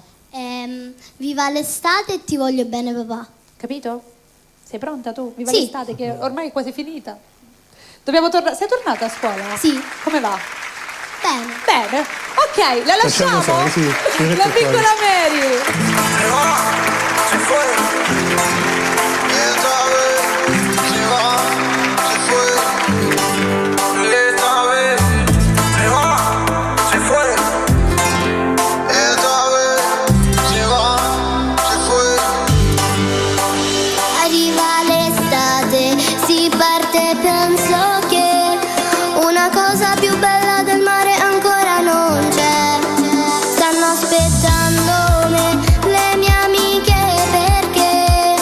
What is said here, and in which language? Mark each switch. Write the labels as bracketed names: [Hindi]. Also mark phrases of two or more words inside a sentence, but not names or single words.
[Italian] Viva l'estate e ti voglio bene papà. Capito? Sei pronta tu? Viva Sì. l'estate che ormai è quasi finita. Dobbiamo tornare. Sei tornata a scuola? Sì. Come va? Bene. Bene. Ok, la Facciamo lasciamo? solo, sì. La piccola Mary. [Spanish] Se fue, esta vez se va, se fue, esta vez se va, se fue, esta vez se va, se fue. [Italian] Arriva l'estate, si parte, penso che una cosa più bella del mare ancora non c'è. Stanno aspettando me le mie amiche perché